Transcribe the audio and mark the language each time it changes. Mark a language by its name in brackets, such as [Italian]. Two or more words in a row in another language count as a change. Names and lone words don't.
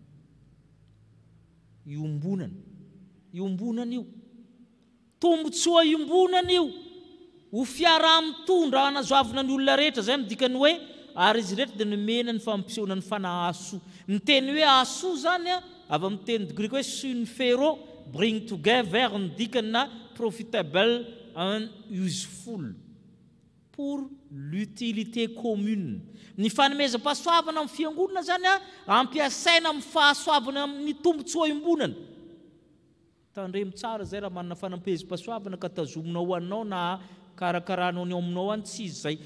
[Malagasy] Iombonana io. Tombotsoa iombonana io. Ho fiarah-mitondra hanazoavana ny olona rehetra, zay midikany hoe ary izy rehetra dia nomena ny fampisehoana ny fanahy aso. Ny teny hoe aso zany avy amin'ny teny grika hoe synfero, [English] bring together, [Malagasy] ny dikany na [English] profitable and useful [French] pour l'utilité commune. [Malagasy] Ny fanomezam-pahasoavana amin'ny fiangonana zany ampiasaina amin'ny fahasoavana amin'ny tombotsoa iombonana. Tandremo tsara zay raha manana fanomezam-pahasoavana ka tazominao anao na karakaranao ny aminao any tsy izy zay.